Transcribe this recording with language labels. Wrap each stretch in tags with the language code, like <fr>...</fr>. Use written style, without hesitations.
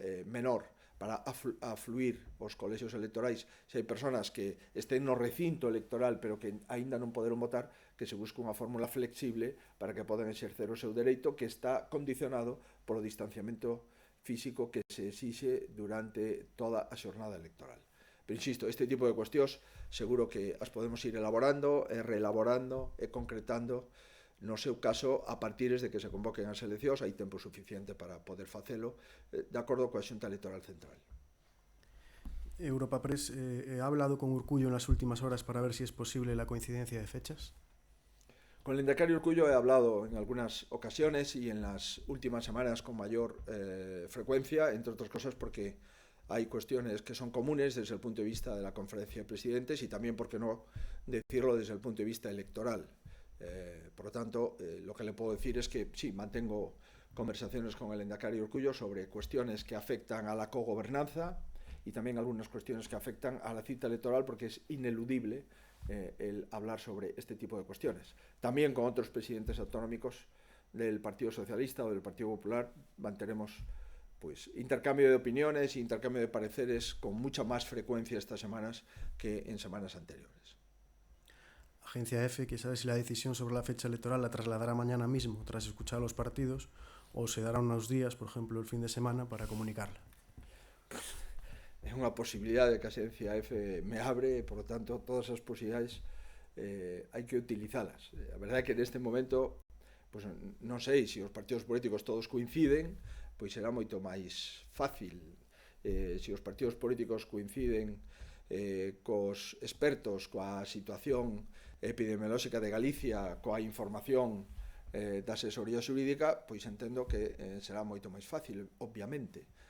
<gl>menor para afluir os colexios electorais, se hai persoas que estén no recinto electoral pero que aínda non poderon votar, que se busque unha fórmula flexible para que podan exercer o seu dereito, que está condicionado polo distanciamento físico que se exixe durante toda a xornada electoral. Pero insisto, este tipo de cuestións seguro que as podemos ir elaborando e reelaborando e concretando no seu caso a partir de que se convoquen as eleccións, hai tempo suficiente para poder facelo de acordo coa Xunta Electoral Central.</gl> <es>Europa Press ha hablado con Urkullu en las últimas horas para ver si es posible la coincidencia de fechas. Con el Endacari Urkullu he hablado en algunas ocasiones y en las últimas semanas con mayor frecuencia, entre otras cosas porque hay cuestiones que son comunes desde el punto de vista de la conferencia de presidentes y también, por qué no decirlo, desde el punto de vista electoral. Por lo tanto, lo que le puedo decir es que sí, mantengo conversaciones con el Endacari Urkullu sobre cuestiones que afectan a la cogobernanza y también algunas cuestiones que afectan a la cita electoral, porque es ineludible el hablar sobre este tipo de cuestiones. También con otros presidentes autonómicos del Partido Socialista o del Partido Popular mantenemos pues intercambio de opiniones e intercambio de pareceres con mucha más frecuencia estas semanas que en semanas anteriores. Agencia EFE, que sabe si la decisión sobre la fecha electoral la trasladará mañana mismo tras escuchar a los partidos o se dará unos días, por ejemplo el fin de semana, para comunicarla.</es> <gl>É unha posibilidade que a Agencia EFE me abre,</gl> <es>por lo tanto</es> <gl>todas as posibilidades hai que utilizalas. A verdade é que neste momento pues, non sei se os partidos políticos todos coinciden, pois será moito máis fácil. Se os partidos políticos coinciden cos expertos, coa situación epidemiolóxica de Galicia, coa información da asesoría xurídica, pois entendo que será moito máis fácil, obviamente.</gl>